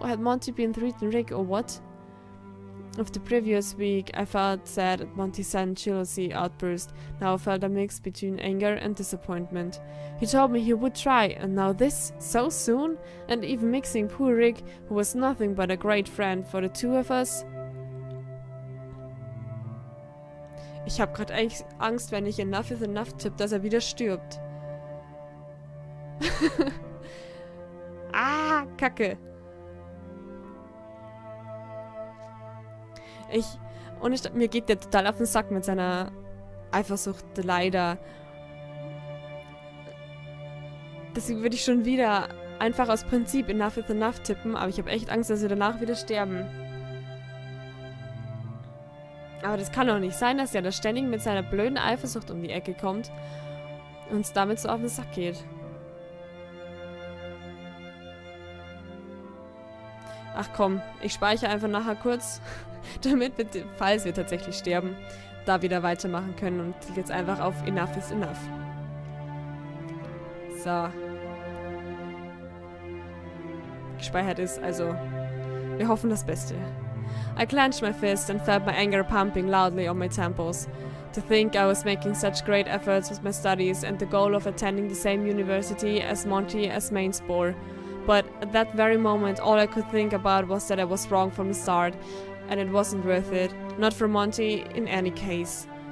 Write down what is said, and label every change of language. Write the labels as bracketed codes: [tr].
[en] Had Monty been threatening Rick or what? Of the previous week, I felt sad at Monty's sudden jealousy outburst. Now I felt a mix between anger and disappointment. He told me he would try, and now this? So soon? And even mixing poor Rick, who was nothing but a great friend for the two of us? [de] Ich hab grad echt Angst, wenn ich enough is enough tippe, dass wieder stirbt. Ah, Kacke. Mir geht der total auf den Sack mit seiner Eifersucht, leider. Deswegen würde ich schon wieder einfach aus Prinzip Enough is Enough tippen, aber ich habe echt Angst, dass wir danach wieder sterben. Aber das kann doch nicht sein, dass er da ständig mit seiner blöden Eifersucht um die Ecke kommt und uns damit so auf den Sack geht. Ach komm, ich speichere einfach nachher kurz, damit wir, falls wir tatsächlich sterben, da wieder weitermachen können und klicke jetzt einfach auf Enough is Enough. So. Gespeichert ist, also wir hoffen das Beste. [en] I clenched my fist and felt my anger pumping loudly on my temples. To think I was making such great efforts with my studies and the goal of attending the same university as Monty as main spore. But at that very moment all I could think about was that I was wrong from the start, and it wasn't worth it, not for Monty in any case.